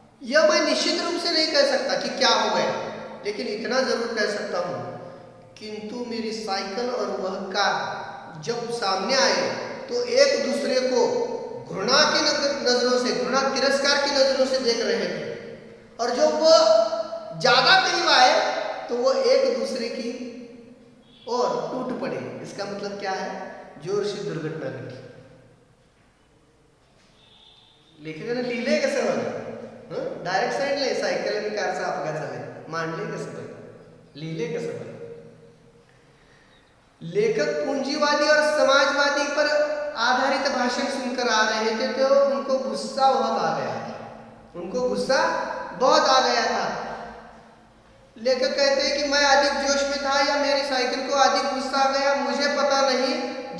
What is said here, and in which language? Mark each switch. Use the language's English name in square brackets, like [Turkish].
[Hindi] यह मैं निश्चित रूप से नहीं कह सकता कि क्या हो गया, लेकिन इतना जरूर कह सकता हूं, किंतु मेरी साइकिल और वह कार जब सामने आए तो एक दूसरे को घृणा की नजरों से, घृणा तिरस्कार की नजरों से देख रहे थे. और जब वो ज्यादा करीब आए तो वो एक दूसरे की और टूट पड़े. इसका मतलब क्या है, जोर से दुर्घटना घटी. [Marathi] लेखकाने लिहिलंय कसं बघा, डायरेक्ट सांगितलंय सायकल आणि कारचा अपघात झालाय, मांडले कसं बघा, लिहिले कसं बघा. [Hindi] लेखक पूंजीवादी और समाजवादी पर आधारित भाषण सुनकर आ रहे थे तो उनको गुस्सा बहुत आ गया था. लेखक कहते हैं कि मैं अधिक जोश में था या मेरी साइकिल को अधिक गुस्सा आ गया, मुझे पता नहीं.